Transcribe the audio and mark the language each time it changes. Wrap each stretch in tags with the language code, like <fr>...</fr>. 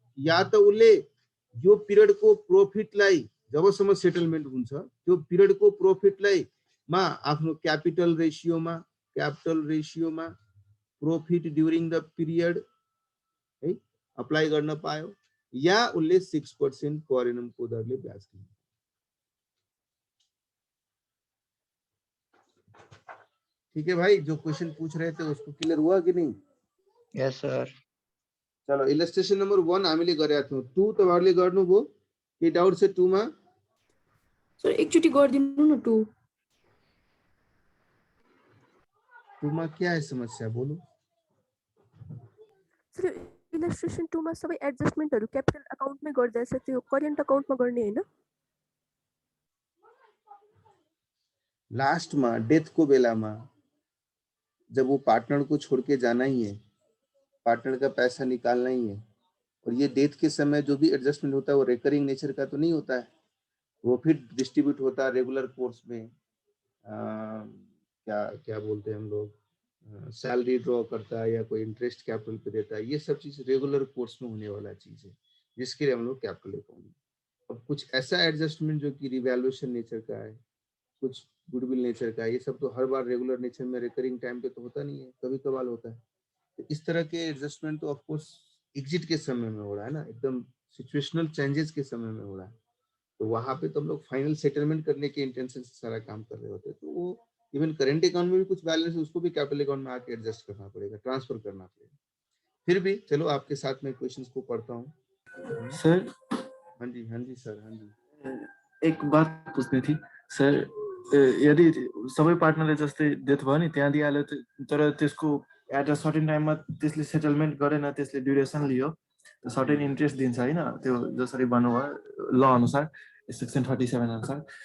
<ne>या त उसले यो पिरियडको प्रोफिटलाई जबसम्म सेटलमेन्ट हुन्छ त्यो पिरियडको प्रोफिटलाई मा आफ्नो capital रेसियोमा profit during the period है अप्लाई गर्न पायो, या उसले 6% पर एनम को दरले ब्याज दिन्छ।</ne> <hi>ठीक है भाई, जो क्वेश्चन पूछ रहे थे उसको क्लियर हुआ कि नहीं?</hi> <en>Yes sir.</en> <ne>चलो इलस्ट्रेसन नंबर 1 हामीले गरेका थियौं। 2 तपाईहरुले गर्नुभयो के डाउट छ 2 मा? सर एकचोटी गरिदिनु न 2</ne> <hi>मा क्या है समस्या बोलो।</hi> <ne>सर इलस्ट्रेसन 2 मा सबै एडजस्टमेन्टहरु क्यापिटल अकाउन्टमै गर्दैछ, त्यो करेन्ट अकाउन्टमा गर्ने हैन?</ne> <hi>लास्ट में डेथ को बेला में जब वो पार्टनर को छोड़ के जाना ही है, पार्टनर का पैसा निकालना ही है, और ये डेथ के समय जो भी एडजस्टमेंट होता है वो रिकरिंग नेचर का तो नहीं होता है, वो फिर डिस्ट्रीब्यूट होता है रेगुलर कोर्स में। क्या क्या बोलते हैं हम लोग, सैलरी ड्रॉ करता है या कोई इंटरेस्ट कैपिटल पे देता है, ये सब चीज रेगुलर कोर्स में होने वाला चीज है, जिसके लिए हम लोग कैपिटल अकाउंट। अब कुछ ऐसा एडजस्टमेंट जो कि रिवैल्यूएशन नेचर का है, कुछ गुडविल नेचर का है, ये सब तो हर बार रेगुलर नेचर में रिकरिंग टाइम पे तो होता नहीं है, कभी कभार होता है। तो इस तरह के एडजस्टमेंट तो ऑफ कोर्स एग्जिट के समय में हो रहा है ना, एकदम सिचुएशनल चेंजेस के समय में हो रहा है। तो वहां पे तो हम लोग फाइनल सेटलमेंट करने के इंटेंशन से सारा काम कर रहे होते हैं। तो वो इवन करेंट अकाउंट में भी कुछ बैलेंस है, उसको भी कैपिटल अकाउंट में आके एडजस्ट करना पड़ेगा, ट्रांसफर करना पड़ेगा। फिर भी चलो आपके साथ में क्वेश्चंस को पढ़ता हूँ सर। हाँ जी सर, हाँ जी। एक बात पूछनी थी</hi> <ne>सर, यदि सबै पार्टनरले जस्तै डेथ भयो नि त्यहाँ दिइहाल्यो, तर त्यसको एट अ सर्टेन टाइममा त्यसले सेटलमेन्ट गरेन, त्यसले ड्युरेसन लियो, सर्टेन इन्ट्रेस्ट दिन्छ होइन, त्यो जसरी भन्नुभयो ल अनुसार सेक्सन 37 अनुसार।</ne>